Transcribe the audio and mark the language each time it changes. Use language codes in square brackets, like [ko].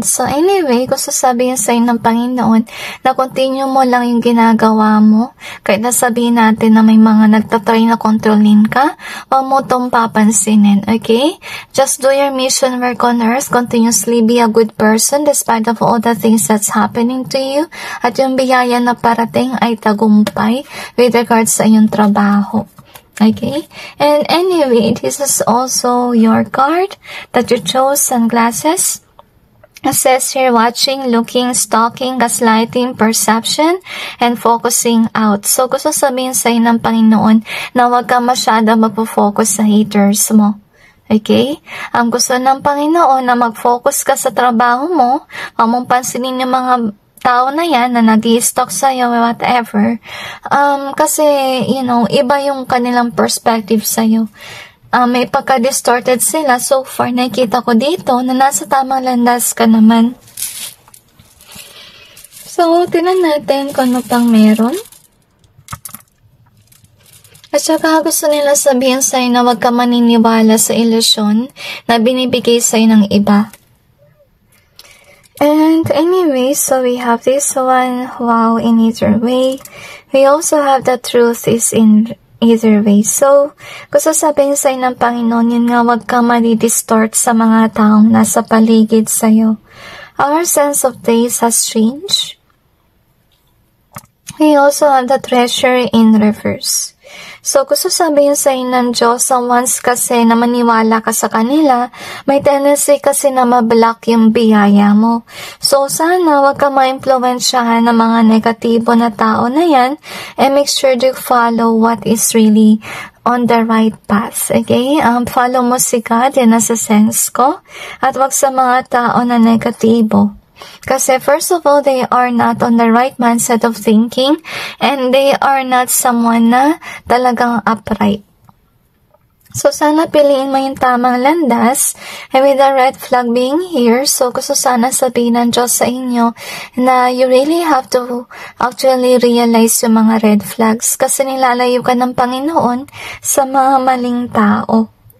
[en] So anyway, [tl] gusto sabihin sa'yo ng Panginoon na [en] continue [tl] mo lang yung ginagawa mo. Kahit nasabihin natin na may mga nagtatry na kontrolin ka, huwag mo itong papansinin, okay? [en] Just do your mission work on earth. Continuously be a good person despite of all the things that's happening to you. [tl] At yung biyaya na parating ay tagumpay [en] with regards [tl] sa iyong trabaho. [en] Okay, and anyway, this is also your card that you chose, sunglasses. It says here, watching, looking, stalking, gaslighting, perception, and focusing out. [tl] So, gusto sabihin sa'yo ng Panginoon na huwag ka masyado magpo-focus sa haters mo. Okay? Ang gusto ng Panginoon na mag-focus ka sa trabaho mo, huwag mong pansinin yung mga tao na yan na nag-i-stalk sa'yo, whatever. Kasi, [en] you know, [tl] iba yung kanilang perspective sa'yo. May pagka-distorted sila. So far, nakikita ko dito na nasa tamang landas ka naman. So, tinan natin kung ano pang meron. At saka gusto nila sabihin sa'yo na huwag ka maniniwala sa ilusyon na binibigay sa'yo ng iba. [en] And anyway, so we have this one, wow, in either way. We also have the truth is in either way. [tl] So, gusto sabihin sa'yo ng Panginoon, yun nga, huwag ka mali-distort sa mga taong nasa paligid sa'yo. [en] Our sense of taste has changed. We also have the treasure in reverse. [tl] So, gusto sabihin sa'yo ng Diyos, [en] once [tl] kasi na maniwala ka sa kanila, may tendency kasi na ma-block yung biyaya mo. [en] So, [tl] sana wag ka ma-influensyahan ng mga negatibo na tao na yan, [en] and make sure to follow what is really on the right path. Okay? Follow [tl] mo si God, yan nasa sense ko, at wag sa mga tao na negatibo. Kasi [en] first of all, they are not on the right mindset of thinking, and they are not someone [tl] na talagang [en] upright. [tl] So, sana piliin mo yung tamang landas, [en] and with the red flag being here, [tl] so gusto sana sabihin ng Diyos sa inyo na [en] you really have to actually realize [tl] yung mga red flags kasi nilalayo ka ng Panginoon sa mga maling tao.